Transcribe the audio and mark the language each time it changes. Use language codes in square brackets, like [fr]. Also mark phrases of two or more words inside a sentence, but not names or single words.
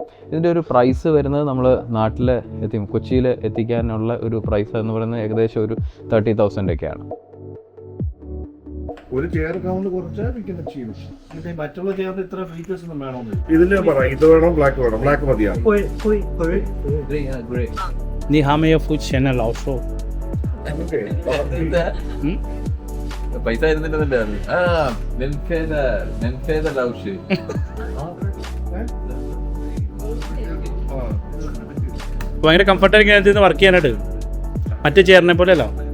[ml] ഇതിൻ്റെ ഒരു പ്രൈസ് വരുന്നത് നമ്മൾ നാട്ടിൽ കൊച്ചിയിൽ എത്തിക്കാനുള്ള ഒരു പ്രൈസ് എന്ന് പറയുന്നത് ഏകദേശം ഒരു 30,000 ഒക്കെയാണ്. ഒരു [en] chair count [ml] കുറച്ചാൽ മറ്റുള്ള ചെയറിന് ഇത്ര ഫീച്ചേഴ്സ് ഒന്നും വേണോ? ഇതില് പറ, ഇത് വേണം, ബ്ലാക്ക് വേണം, ബ്ലാക്ക് മതിയാണ്. [zh] 你还没有付钱呢，老说。 [ml] പൈസ ഭയങ്കര കംഫർട്ടായിരിക്കും വർക്ക് ചെയ്യാനായിട്ട്, മറ്റേ ചെയറിനെ പോലെ അല്ല.